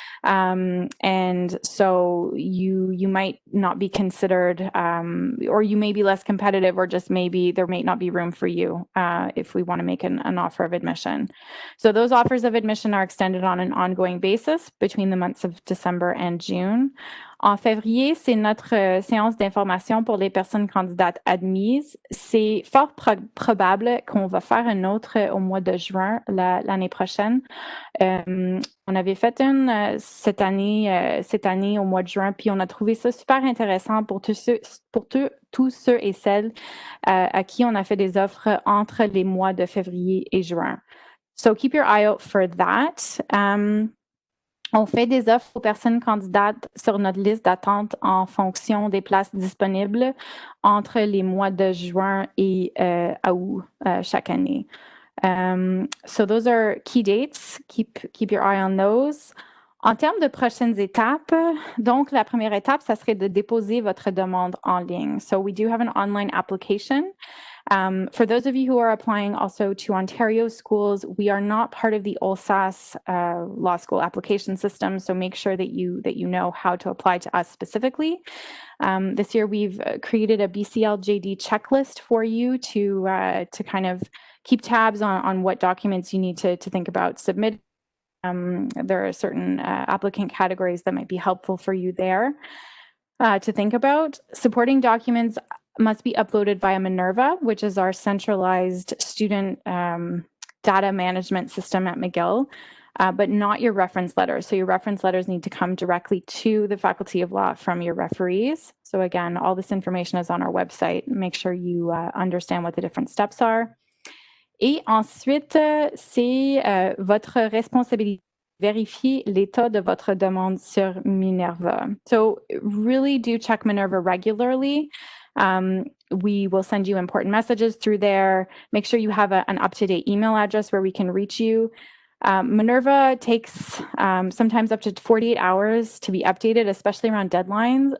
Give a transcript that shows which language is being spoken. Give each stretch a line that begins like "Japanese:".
English: And so you might not be considered, or you may be less competitive, or just maybe there may not be room for you if we want to make an offer of admission. So those offers of admission are extended on an ongoing basis between the months of December and June.
French: En février, c'est notre séance d'information pour les personnes candidates admises. C'est fort probable qu'on va faire une autre au mois de juin l'année prochaine. On avait fait une cette année au mois de juin, puis on a trouvé ça super intéressant pour tous ceux et celles à qui on a fait des offres entre les mois de février et juin.
English: So keep your eye out for that.
French: On fait des offres aux personnes candidates sur notre liste d'attente en fonction des places disponibles entre les mois de juin et août chaque année.
English: So those are key dates. Keep your eye on those.
French: En termes de prochaines étapes, donc la première étape, ça serait de déposer votre demande en ligne.
English: So we do have an online application. For those of you who are applying also to Ontario schools, we are not part of the OLSAS law school application system, so make sure that you know how to apply to us specifically. This year, we've created a BCL JD checklist for you to kind of keep tabs on what documents you need to think about submitting. There are certain applicant categories that might be helpful for you there to think about. Supporting documents must be uploaded via Minerva, which is our centralized student data management system at McGill, but not your reference letters. So your reference letters need to come directly to the Faculty of Law from your referees. So again, all this information is on our website. Make sure you understand what the different steps are.
French: Et ensuite, c'est votre responsabilité de vérifier l'état de votre demande sur Minerva.
English: So really do check Minerva regularly. We will send you important messages through there. Make sure you have an up-to-date email address where we can reach you. Minerva takes sometimes up to 48 hours to be updated, especially around deadlines.